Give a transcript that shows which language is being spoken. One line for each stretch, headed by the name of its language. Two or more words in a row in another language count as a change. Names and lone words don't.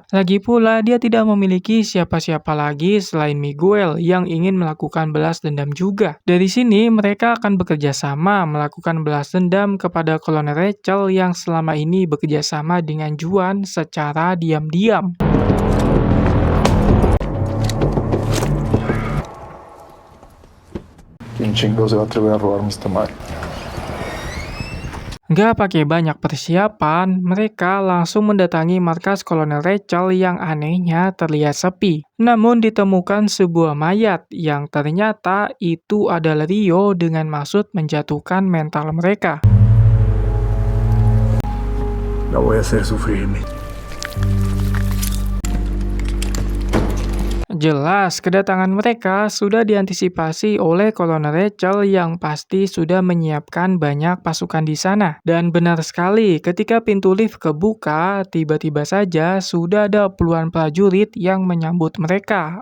Indonesian: Lagi pula dia tidak memiliki siapa-siapa lagi selain Miguel yang ingin melakukan balas dendam juga. Dari sini mereka akan bekerja sama melakukan balas dendam kepada Kolonel Rachel yang selama ini bekerja sama dengan Juan secara diam-diam.
Spanish: ¿Quién chingo se va a atrever a robarme esta madre?
Indonesian: Gak pakai banyak persiapan, mereka langsung mendatangi markas Kolonel Rachel yang anehnya terlihat sepi. Namun ditemukan sebuah mayat yang ternyata itu adalah Rio dengan maksud menjatuhkan mental mereka.
Spanish: La voy a hacer sufrir.
Indonesian: Jelas, kedatangan mereka sudah diantisipasi oleh Kolonel Rachel yang pasti sudah menyiapkan banyak pasukan di sana. Dan benar sekali, ketika pintu lift kebuka, tiba-tiba saja sudah ada puluhan prajurit yang menyambut mereka.